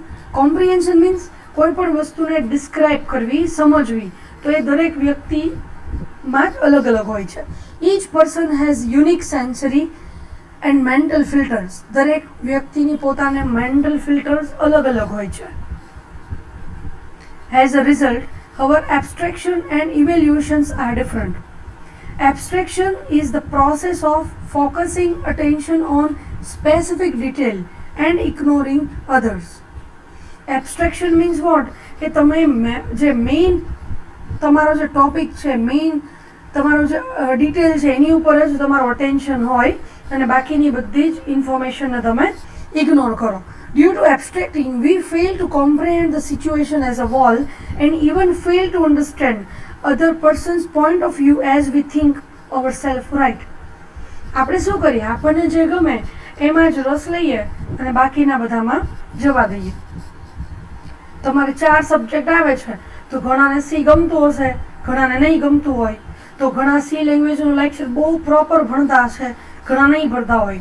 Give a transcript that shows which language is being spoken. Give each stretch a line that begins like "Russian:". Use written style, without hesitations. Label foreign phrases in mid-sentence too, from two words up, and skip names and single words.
English: comprehension means
Gujarati: કોઈ પણ વસ્તુને ડિસ્ક્રાઇબ કરવી, સમજવી, તો એ દરેક વ્યક્તિમાં જ અલગ અલગ હોય છે.
English: Each person has unique sensory and mental filters.
Gujarati: દરેક વ્યક્તિની પોતાને
English: mental filters
Gujarati: અલગ અલગ હોય છે.
English: As a result, our abstraction and evaluations are different. Abstraction is the process of focusing attention on specific detail and ignoring others. Abstraction means what?
Gujarati: કે તમે જે મેઇન તમારો જે ટોપિક છે, મેઇન તમારો જે ડિટેલ છે એની ઉપર જ તમારો અટેન્શન હોય અને બાકીની બધી જ ઇન્ફોર્મેશનને તમે ઇગ્નોર કરો.
English: Due to abstracting, we fail to comprehend the situation as a whole and even fail to understand other person's point of view as we think ourselves right.
Gujarati: આપણે શું કરીએ? આપણને જે ગમે એમાં જ રસ લઈએ અને બાકીના બધામાં જવા દઈએ. તમારે 4 સબ્જેક્ટ આવે છે તો ઘણાને સી ગમતું હશે, ઘણાને નહીં ગમતું હોય. તો ઘણા
English: C languageનું lecture
Gujarati: બહુ પ્રોપર ભણતા હશે, ઘણા નહીં ભણતા હોય.